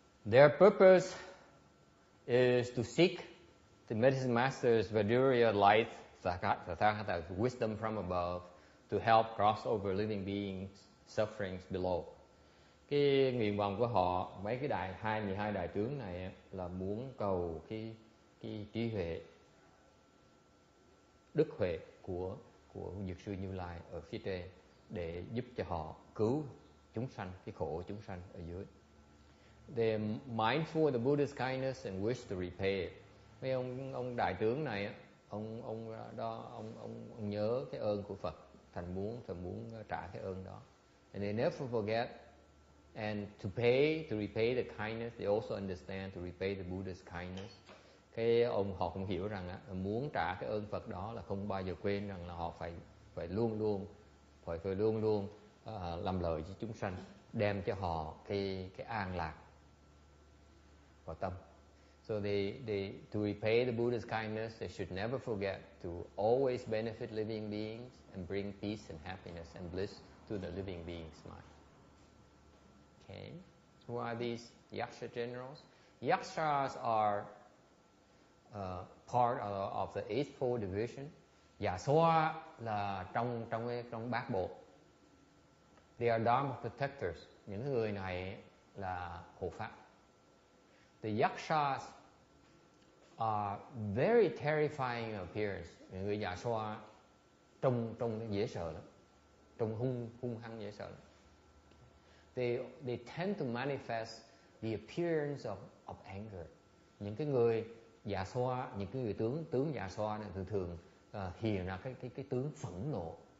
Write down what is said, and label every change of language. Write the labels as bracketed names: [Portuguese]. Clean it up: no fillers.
[English] Their purpose is to seek the medicine master's Vidura light, Tathagata's wisdom from above, to help cross over living beings' sufferings below. [Vietnamese] Cái nguyện vọng của họ, mấy cái 12 đại tướng này là muốn cầu cái trí huệ, đức huệ của Dược Sư Như Lai ở phía trên để giúp cho họ cứu chúng sanh, cái khổ chúng sanh ở dưới. [English] They are mindful of the Buddha's kindness and wish to repay it. [Vietnamese] Mấy ông đại tướng này á, ông nhớ cái ơn của Phật, thành muốn trả cái ơn đó. [English] And they never forget. And to repay the kindness, they also understand to repay the Buddha's kindness. [Vietnamese] Họ cũng hiểu rằng á, muốn trả cái ơn Phật đó là không bao giờ quên rằng là họ phải luôn luôn làm lợi cho chúng sanh, đem cho họ cái an lạc vào tâm. [English] So to repay the Buddha's kindness, they should never forget to always benefit living beings and bring peace and happiness and bliss to the living beings' mind. Okay, who are these Yaksha generals? Yakshas are part of the Eightfold Division. [Vietnamese] Dạ xoa là trong bát bộ. [English] They are Dharma protectors. [Vietnamese] Những người này là hộ pháp. [English] The Yakshas are very terrifying appearance. [Vietnamese] Những người dạ xoa trông dễ sợ lắm, trông hung hăng dễ sợ lắm. [English] They tend to manifest the appearance of anger. [Vietnamese] Những cái người dạ xoa, những cái người tướng dạ xoa này thường hiện ra cái tướng phẫn nộ.